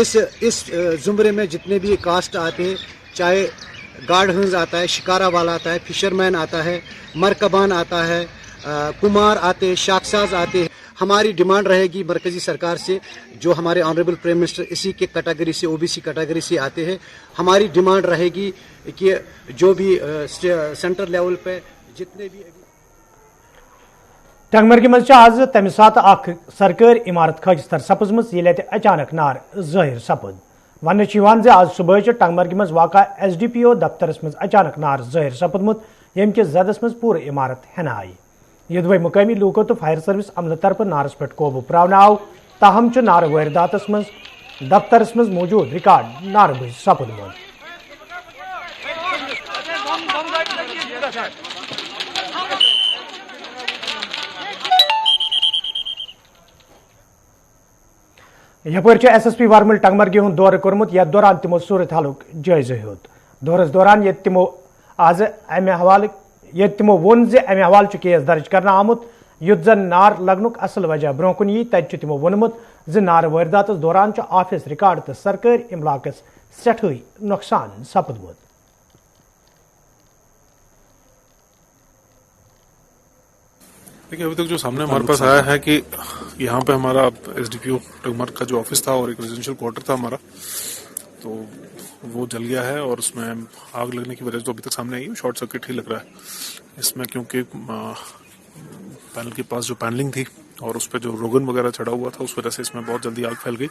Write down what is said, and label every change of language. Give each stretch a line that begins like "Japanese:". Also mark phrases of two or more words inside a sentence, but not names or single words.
Hindi: इस जुमरे में जितने भी कास्ट आते हैं, चाहे गार्ड हंस आता है, शिकारा वाला आता है, फिशरमैन आता है, मरकबान आता है, कुमार आते हैं, शाकसाज आते हैं। हमारी डिमांड रहेगी मरकजी सरकार से, जो हमारे
English: honourable prime minister
Hindi: इसी के कैटेगरी से
English: OBC category
Hindi: से आते हैं, हमारी डिमांड रहेगी कि जो भी
English: centre level
Hindi: पे जितने भी
Kashmiri: टंगमर्गी मज आज तमि सात अख सरकारी इमारत खजतर सपजम ये अचानक नार जाहिर सपद। वन आज सुबह टंगमर्गी मज वाक़ा SDPO दफ्तरस मज अचानक नार जाहिर सपदमुत, यम के जदस मज पूरे इमारत हेन आई। यदि मुकामी लूको तो
English: fire service
Kashmiri: अमल तरफ नारस पे कोबू प्रावन आव, ताहम नार वारदात मज दफ्तरस मज मौजूद रिकॉर्ड नार बज सपदमुत। यपर SSP वर्मल टंगमर्गी हूं दौर कोर्मुत, यथ दौरान तिमो सूरत हालुक जायजा हेत। दौरस दौरान ये तिमो आज अमे हवाले ये तिमो वोन जे अमे हवाल केस दर्ज करना आमुत, युद्ध जन नार लगनुक असल वजह ब्रोह कुन यी तत तिमो वोनमुत ज नार वारदात दौरान
English: office record
Kashmiri: तो सरकारी इमलाकस सठई नुकसान सपदमुत।
Hindi: देखिए, अभी तक जो सामने हमारे पास आया है कि यहाँ पे हमारा SDPO टंगमर्ग का जो ऑफिस था और एक
English: residential quarter
Hindi: था हमारा, तो वो जल गया है, और उसमें आग लगने की वजह तो अभी तक सामने आई है,
English: short circuit
Hindi: ही लग रहा है इसमें, क्योंकि पैनल के पास जो पैनलिंग थी और उस पर जो रोगन वगैरह चढ़ा हुआ था, उस वजह से इसमें बहुत जल्दी आग फैल गई।